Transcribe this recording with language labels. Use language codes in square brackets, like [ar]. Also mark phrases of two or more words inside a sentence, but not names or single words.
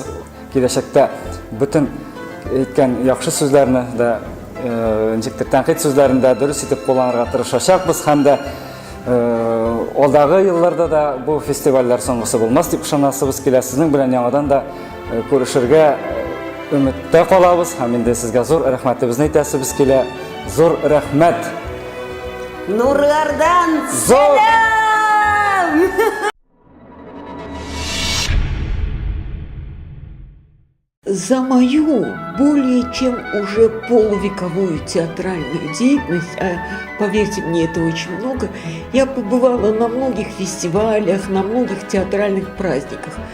[tt] Киләчәктә бөтен әйткән яхшы сүзләрне дә ничектер тәнкыйть сүзләрен дә дөрес итеп кулланырга тырышачакбыз һәм дә алдагы елларда да бу фестивальләр соңгысы булмас дип ышанасыбыз килә. Сезнең белән яңадан да күрешергә өметтә калабыз һәм инде сезгә зур рәхмәтебезне әйтәсебез килә. Зур рәхмәт. Нурлардан сәлам! [ru] За мою более чем уже полувековую театральную деятельность, а поверьте мне, это очень много, я побывала на многих фестивалях, на многих театральных праздниках.